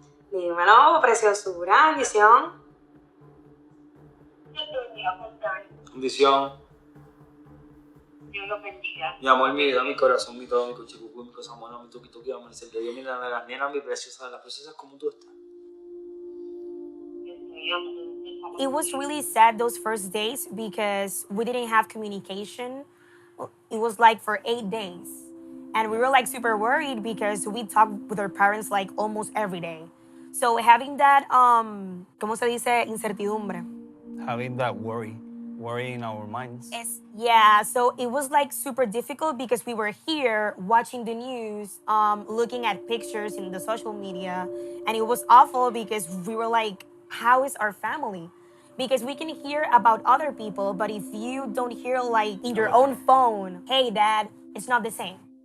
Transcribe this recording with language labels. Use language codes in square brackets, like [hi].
[es] Dímelo, preciosura, bendición. Bendición. Dios los bendiga. Mi amor, mi vida, mi corazón, mi todo, mi cochicucu, mi cosa mona, mi tuki tuki, amanecer de Dios, mi nena, nena, mi preciosa, las preciosas como tú estás. Dios mío. [en] It was really sad those first days because we didn't have communication. It was like for 8 days. And we were like super worried because we talked with our parents like almost every day. So having that, [es] ¿cómo se dice? Incertidumbre. [en] Having that worry. worry in our minds. Yeah, so it was like super difficult because we were here watching the news, looking at pictures in the social media, and it was awful because we were like, how is our family? Because we can hear about other people, but if you don't hear like in your own phone, hey dad, it's not the same.